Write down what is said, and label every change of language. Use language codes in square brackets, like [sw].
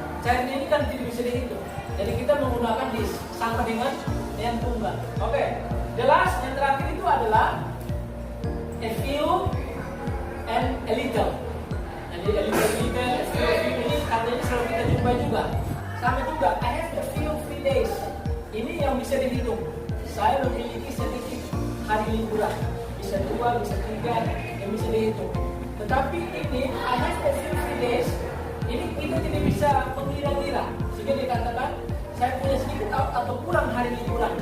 [id] Cairan ini kan tidak bisa dihitung. Jadi kita menggunakan this sama dengan yang tunggal. Oke. [en] The last [id] yang terakhir itu adalah a few and a little. Jadi a little ini katanya selalu kita jumpa juga. [en] Sama juga, I have a few free days. [id] Ini yang bisa dihitung. Saya memiliki sedikit hari liburan. Bisa 2, bisa 3, yang bisa dihitung. Tetapi ini [en] I have a few free days. [id] Ini kita tidak bisa mengira-ngira. Sehingga dikatakan saya punya sedikit atau kurang hari liburan.